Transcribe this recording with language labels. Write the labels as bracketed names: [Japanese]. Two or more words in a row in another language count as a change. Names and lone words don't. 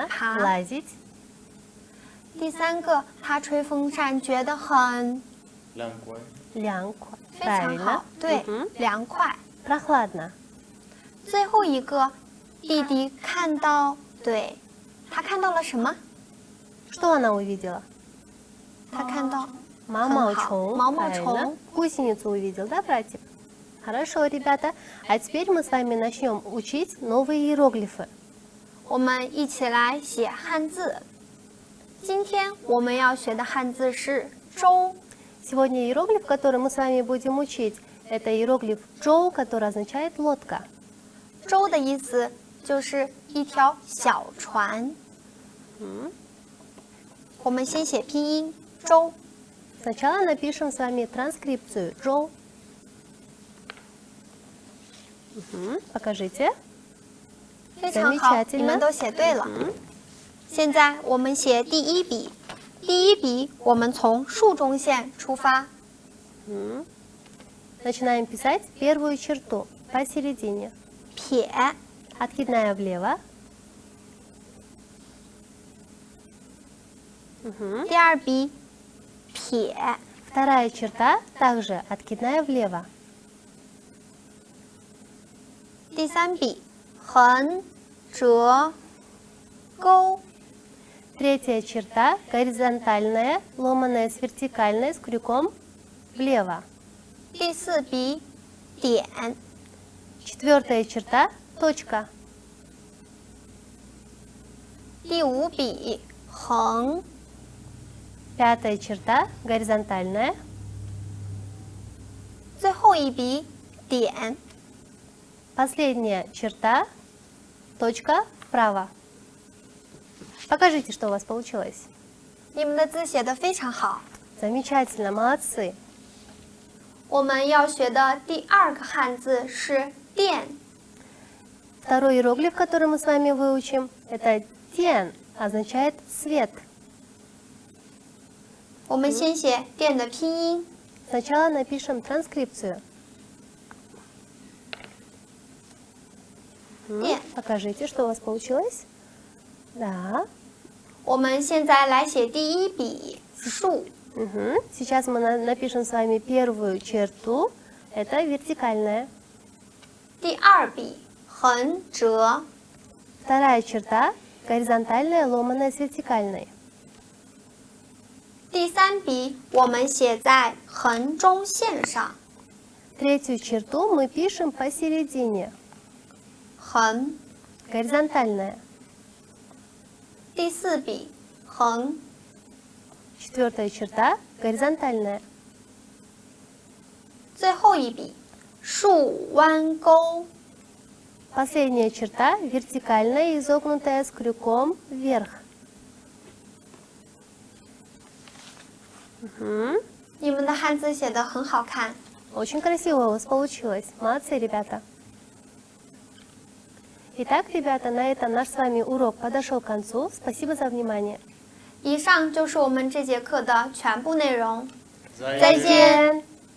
[Russian] па. Лазить. [Chinese] 第三个他吹风扇觉得很，凉快， Лянку. 非常 [Russian] Правильно. [Chinese] 好，对 Мгм.，凉快。 [Russian] Прохладно. [Chinese] 最后一个弟弟看到，对，他看到了什么？ [Russian] Что она увидела? [Chinese] 他看到 Мамаучон. Мамаучон. [Russian] Правильно. Гусеницу увидел, да, братик? Хорошо, ребята. А теперь мы с вами начнем учить новые иероглифы. [Chinese] 我们一起来写汉字。今天我们要学的汉字是舟。 [Russian] Сегодня иероглиф, который мы с вами будем учить, это иероглиф «джоу», который означает «лодка». [Chinese] 舟的意思就是一条小船。我们先写拼音舟。 [Russian] Сначала напишем с вами транскрипцию «джоу». Покажите. [Chinese] 非常好， [Russian] Замечательно. [Chinese] 你们都写对了。现在我们写第一笔，第一笔我们从竖中线出发， [Russian] Начинаем писать первую черту посередине. [Chinese] 撇， [Russian] Откидная влево. [Chinese] 第二笔撇， [Russian] Вторая черта также откидная влево. [Chinese] 第三笔横折钩， [Russian] Третья черта горизонтальная, ломаная с вертикальной, с крюком влево. [Chinese] 第四笔点， [Russian] Четвертая черта точка. [Chinese] 第5笔横， [Russian] 5-я черта горизонтальная. [Chinese] 最后一笔点。 [Russian] Последняя черта, точка вправо. Покажите, что у вас получилось. [Chinese] 你们的字写得非常好。 [Russian] Замечательно, молодцы. [Chinese] 我们要学的第2个汉字是电。 [Russian] Второй иероглиф, который мы с вами выучим, это тен, означает свет. [Chinese] 我们先写电的拼音， [Russian] Сначала напишем транскрипцию. [Chinese] 电。 [Russian] Покажите, что у вас получилось. Да. [Chinese] 我们现在来写第1笔竖， [Russian] Сейчас мы напишем с вами первую черту. Это вертикальная. [Chinese] 第2笔横折， [Russian] Вторая черта горизонтальная, ломаная с вертикальной. [Chinese] 第3笔我们写在横中线上， [Russian] Третью черту мы пишем посередине. [Chinese] 横。 [Russian] Горизонтальная. [Chinese] 第4笔横， [Russian] Четвертая черта горизонтальная. [Chinese] 最后一笔竖弯钩。 [Russian] Последняя черта вертикальная, изогнутая с крюком вверх. [Chinese] 你们的汉字写得很好看。 [Russian] Очень красиво у вас получилось. Молодцы, ребята. Итак, ребята, на этом наш с вами урок подошел к концу. Спасибо за внимание. [Chinese] 以上就是我们这节课的全部内容。再再见。